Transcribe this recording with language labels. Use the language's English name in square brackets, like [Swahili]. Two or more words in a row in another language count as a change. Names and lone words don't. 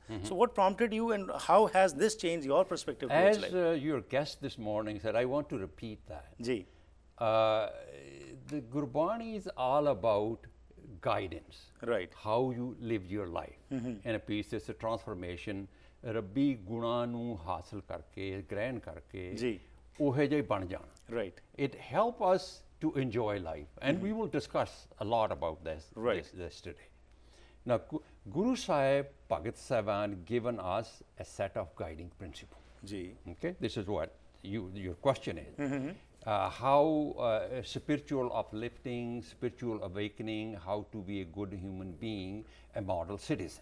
[English] So what prompted you, and how has this changed your perspective towards As life? your guest this morning said, I want to repeat that. Ji. The Gurbani is all about guidance. Right. How you live your life. And a piece is a transformation. [Punjabi] ਰੱਬੀ ਗੁਣਾਂ ਨੂੰ ਹਾਸਲ ਕਰਕੇ, ਗ੍ਰਹਿਣ ਕਰਕੇ, Ji. ਉਹੋ ਜਿਹੇ ਬਣ ਜਾਣਾ. [English] Right. It helps us to enjoy life. And we will discuss a lot about this, Right. this today. Now, Guru Sahib, Bhagat Savan given us a set of guiding principles. Ji. Okay, this is what your question is. How spiritual uplifting, spiritual awakening, how to be a good human being, a model citizen.